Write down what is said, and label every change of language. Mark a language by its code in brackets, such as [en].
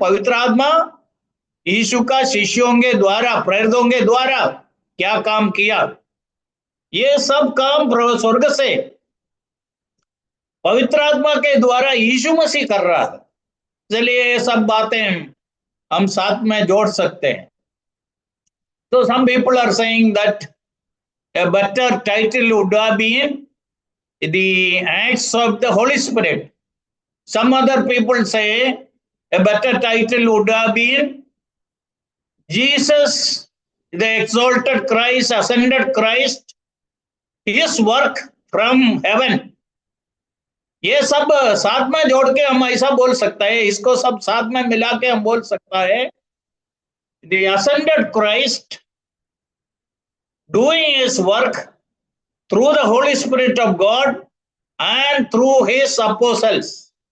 [hi] पवित्र आत्मा यीशु का शिष्यों के द्वारा, प्रेरितों के द्वारा क्या काम किया, ये सब काम स्वर्ग से पवित्र आत्मा के द्वारा यीशु मसीह कर रहा है। इसलिए ये सब बातें हम साथ में जोड़ सकते हैं। [en] तो some people are saying that a better title would have been the Acts of the Holy Spirit. Some other people say a better title would have been Jesus, the exalted Christ, ascended Christ, his work from heaven. [hi] ये सब साथ में जोड़ के हम ऐसा बोल सकता है, इसको सब साथ में मिला के हम बोल सकता है, [en] the ascended Christ doing his work through the Holy Spirit of God and through his apostles.